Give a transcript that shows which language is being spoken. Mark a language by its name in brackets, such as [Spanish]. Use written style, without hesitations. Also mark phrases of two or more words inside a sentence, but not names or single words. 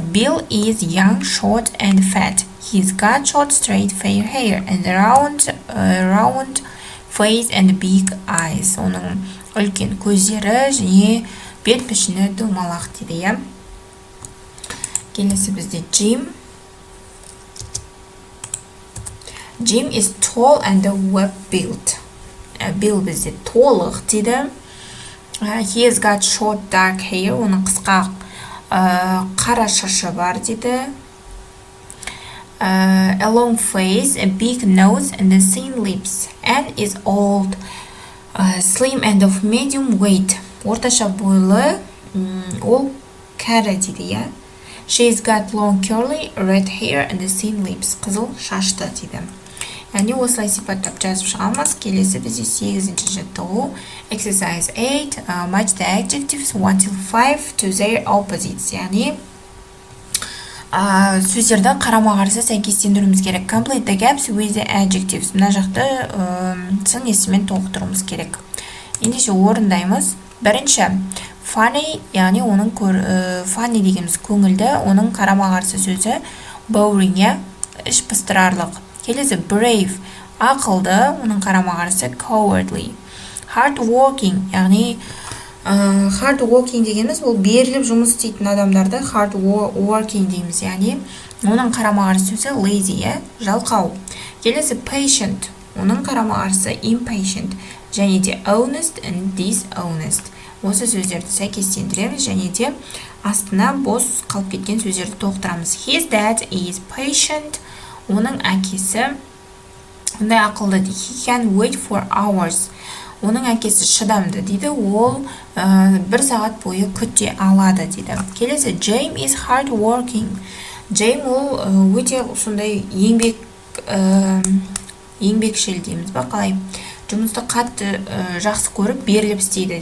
[English] Bill is young, short and fat. He's got short, straight, fair hair and round face and big eyes. [Kazakh] Оның үлкен көздері және бет пішіні домалақ дейді. Келесі бізде Jim. [English] Jim is tall and well-built. [Kazakh] Bill бізде толық дейді. [English] He has got short dark hair. [Kazakh] Оның қысқа қара шашы бар дейді. [English] A long face, a big nose and thin lips. Anne is old, slim and of medium weight. [Kazakh] Орташа бойлы, ол кәрі дейді. [English] She's got long curly red hair and thin lips. [Kazakh] Қызыл шашты дейді. Яғни осылай сипаттап жазып шығамыз. Келесі бізде 8-ші жаттығу [English] exercise 8 match the adjectives 1 till 5 to their opposites. [Kazakh] Яғни сөздерді қарама-қарсы сәйкестендіруіміз керек. [English] Complete the gaps with the adjectives. [Kazakh] Мына жақты сын есімен толықтыруымыз керек. Ендеше орындаймыз. Бірінші funny, яғни оның funny дегеніміз көңілді, оның қарама-қарсы сөзі boring, іш пыстырарлық. Келесі brave, ақылды, оның қарама-қарсы cowardly. [English] Hard working, [Kazakh] яғни [English] hard working [Kazakh] дегеніміз бұл беріліп жұмыс істейтін адамдарды [English] hard working [Kazakh] дейміз. Яғни Оның қарама-қарсы сөзі lazy, жалқау. Келесі patient. Оның қарама-қарсы impatient. Және де [English] honest and dishonest. [Kazakh] Осы сөздерді сәйкестендіреміз және де астына бос қалып кеткен сөздерді толықтырамыз. [English] His dad is patient. [Kazakh] Оның әкесі ондай ақылды. [English] He can wait for hours. [Kazakh] Оның әкесі шыдамды дейді. Ол 1 сағат бойы күте алады дейді. Келесі [English] James is hard working. [Kazakh] James ол өте сондай еңбекшіл дейміз ба, қалай? Жұмысты қатты жақсы көріп беріліп істейді.